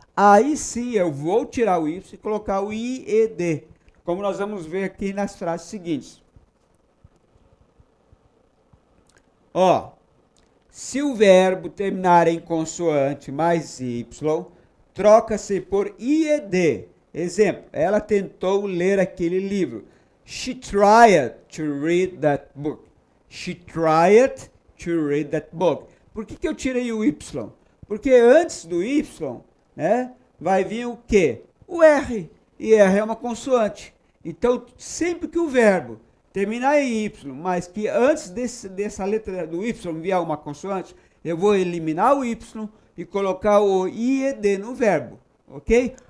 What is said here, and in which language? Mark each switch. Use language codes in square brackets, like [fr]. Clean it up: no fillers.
[pt] Aí sim eu vou tirar o y e colocar o ied, como nós vamos ver aqui nas frases seguintes. Ó, se o verbo terminar em consoante mais y, troca-se por ied. Exemplo, ela tentou ler aquele livro. [en] She tried to read that book. She tried to read that book. [pt] Por que eu tirei o y? Porque antes do y, né, vai vir o quê? O r. E r é uma consoante. Então, sempre que o verbo terminar em y, mas que antes dessa letra do y vier uma consoante, eu vou eliminar o y e colocar o ied no verbo, ok?